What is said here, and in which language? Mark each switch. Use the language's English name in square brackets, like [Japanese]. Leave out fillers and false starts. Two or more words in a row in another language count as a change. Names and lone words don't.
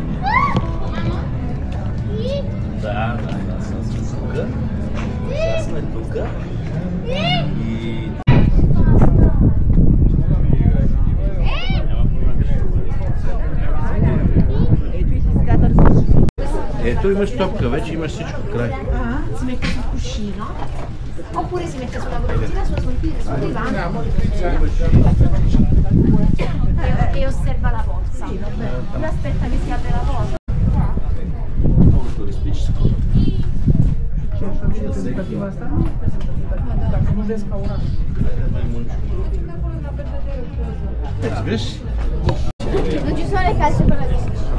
[Bulgarian] Да, сега сме тук. Сега сме тук. И... Ето имаш топка, вече имаш всичко край. [Italian] Si mette sul cuscino oppure si mette sulla correttina sul divano e osserva la pozza. Lui aspetta che si apre la pozza. Non ci sono le calze per la piscina.